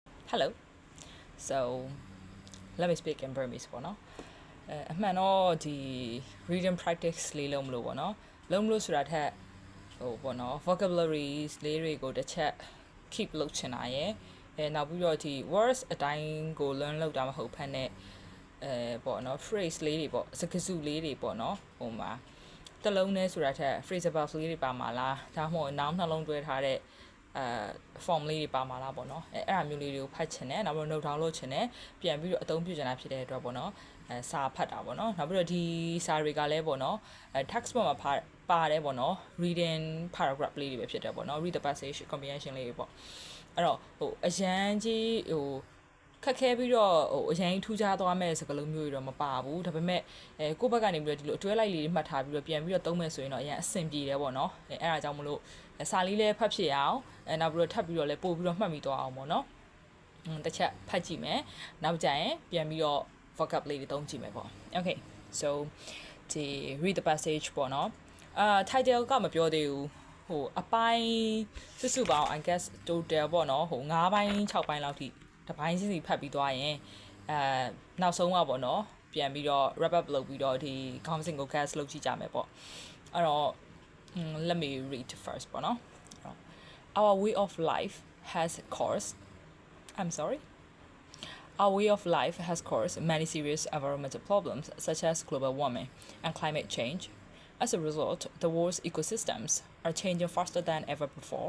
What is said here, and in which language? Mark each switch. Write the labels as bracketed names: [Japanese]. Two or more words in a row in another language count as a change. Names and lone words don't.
[English] Hello. So let me speak in Burmese [Burmese] ပေါ့နော်အမှန်တော့ဒီ [English] reading practice [Burmese] လေးလုံးမလို့ပေါ့နော်လုံးမလို့ဆိုတာထက်ဟိုပေါ့နော် vocabularies လေးတွေကိုတစ်ချက် keep လုပ်ချင်တာရယ်နောက်ပြီးတော့ဒီ words အတိုင်းကို learn လုပ်တာမဟုတ်ဖ ೇನೆပေါ့နော် phrase လေးတွေပေါ့စကားစုလေးတွေပေါ့နော်ဟိုမှာတလုံးနဲ့ဆိုတာထက် phrasal လေးတွေပါမှာလားဒါမှမဟုတ် နောက်နှလုံးတွဲထားတဲ့form လေးတွေပါမှာလားပေါ့နော်အဲ့အမျိုးလေးတွေကိုဖတ်ချင်တယ်နောက်ပြီးတော့ [English] note down [Burmese] လုပ်ချင်တယ်ပြန်ပြီးတော့အသုံးပြုချင်တာဖြစ်တဲ့အတွက်ပေါ့နော်စာဖတ်တာပေါ့နော်နောက်ပြီးတော့ဒီစာတွေကလည်းပေါ့နော် [English] text book [Burmese] မှာပါတယ်ပေါ့နော် [English] reading paragraph [Burmese] လေးတွေပဲဖြစ်တယ်ပေါ့နော် [English] read the passage comprehension [Burmese] လေးတွေပေါ့အဲ့တော့ဟိုအရန်ကြီးဟိုခက်ခဲပြီးတော့ဟိုအရင်ထူးခြားသွားမဲ့စကားလုံးမျိုးတွေတော့မပါဘူးဒါပေမဲ့ကိုယ့်ဘက်ကနေပြီးတော့ဒီလိုအတွဲလိုက်လေးတွေမှတ်ထားပြီးတော့ပြန်ပြီးတော့ သုံးမယ်ဆိုရင်တော့အရင်အဆင်ပြေတယ်ပေါ့နော်အဲ့ဒါကြောင့်မလို့စာလေးလည်းဖတ်ဖြစ်ရအောင်နောက်ပြီးတော့ထပ်ပြီးတော့လည်းပို့ပြီးတော့မှတ်မိသွားအောင်ပေါ့နော်တစ် ချက်ဖတ်ကြည့်မယ်နောက်ကြရင်ပြန်ပြီးတော့ vocab လေးတွေသုံးကြည့်မယ်ပေါ့ [English] okay so [Burmese] ဒီ [English] read the passage [Burmese] ပေါ့နော်title ကမပြောသေးဘူးဟိုအပိုင်းစုပေါင်း [English] I guess total [Burmese] ပေါ့နော်ဟို9ပိုင်း6ပိုင်းလောက်ထိတစ်ပိုင်းစီဖတ်ပြီးသွားရင်နောက်ဆုံးอ่ะပေါ့နော်ပြန်ပြီးတော့ [English] wrap up [Burmese] လုပ်ပြီးတော့ဒီ conversation ကို cast လုပ်ကြည့်ကြမယ်ပေါ့အဲ့တော့ [English] let me read first [Burmese] ပေါ့နော် [English] Our way of life has caused many serious environmental problems such as global warming and climate change. As a result, the world's ecosystems are changing faster than ever before.